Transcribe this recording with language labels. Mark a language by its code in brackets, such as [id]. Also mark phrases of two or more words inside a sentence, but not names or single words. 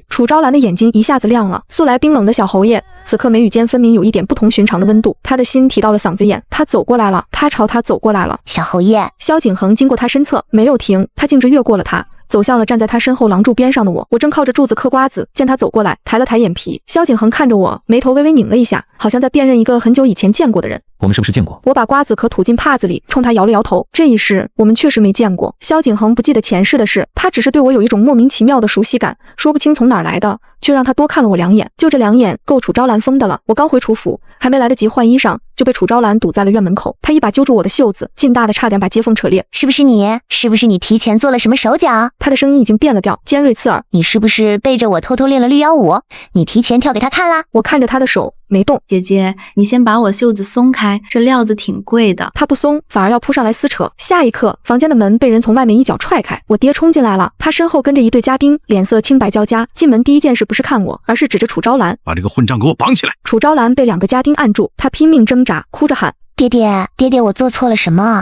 [zh] 楚昭蘭的眼睛一下子亮了，素來冰冷的小侯爺，此刻眉宇間分明有一點不同尋常的溫度，他的心提到了嗓子眼。他走過來了，他朝他走過來了。小侯爺，蕭景恆經過他身側，沒有停，他徑直越過了他，走向了站在他身後廊柱邊上的我。我正靠着柱子嗑瓜子，見他走過來，抬了抬眼皮。蕭景恆看着我，眉頭微微擰了一下，好像在辨認一個很久以前見過的人。我們是不是見過？我把瓜子殼吐進帕子裡，衝他搖了搖頭。這一世我們確實沒見過。蕭景恆不記得前世的事，他只是對我有一種莫名其妙的熟悉感，說不清從哪兒來的，卻讓他多看了我2眼。就這2眼夠楚昭蘭瘋的了。我剛回楚府，還沒來得及換衣裳，就被楚昭蘭堵在了院門口。他一把揪住我的袖子，勁大的差點把接縫扯裂。是不是你？是不是你提前做了什麼手腳？他的聲音已经变了調，尖銳刺耳。你是不是背着我偷偷練了綠腰舞？你提前跳給他看啦？我看着他的手沒動。姐姐，你先把我袖子鬆開，這料子挺貴的。他不鬆，反而要撲上來撕扯。下一刻，房間的門被人從外面一腳踹開，我爹衝進來了，他身後跟着一對家丁，臉色青白交加。進門第一件事不是看我，而是指着楚昭蘭，把這個混賬給我綁起來。楚昭蘭被2個家丁按住，他拼命掙扎，哭着喊： 爹爹，我做錯了什麼？